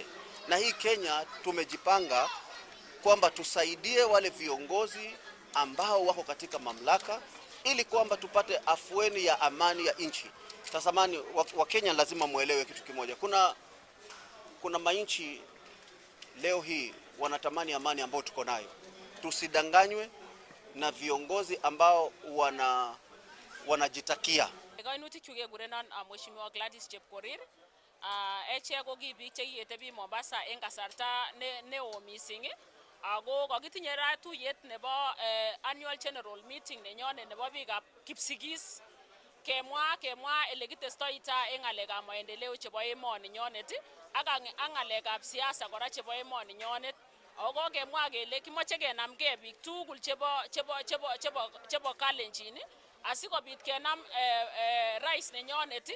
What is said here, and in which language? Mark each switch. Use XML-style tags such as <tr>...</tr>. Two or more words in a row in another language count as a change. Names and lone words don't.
<sw>Na hii Kenya tumejipanga kwamba tusaidie wale viongozi ambao wako katika mamlaka ili kwamba tupate afueni ya amani ya nchi. Tazamani wa Kenya lazima muelewe kitu kimoja. Kuna mainchi leo hii wanatamani amani ambayo tuko nayo. Tusidanganywe na viongozi ambao wanajitakia.</sw> <kln>Kainutik chu kekurenon Mheshimiwa Gladys Chepkorir. Echek ko ki biik chekietebi Mombasa en kasarta neo mising. Ako kakitinye ratuyet nebo</kln> <en>annual general meeting</en> <kln>nenyone nebo biikab Kipsigis kemwa ele kitestoita en ngalekab maendeleo chebo emoni nyonet ak ngalekab siasa kora chebo emoni nyonet. Ako kemwa kele kimoche kenamgei biik tugul chebo Kalenjin asikobit kenam rais nenyonet</kln>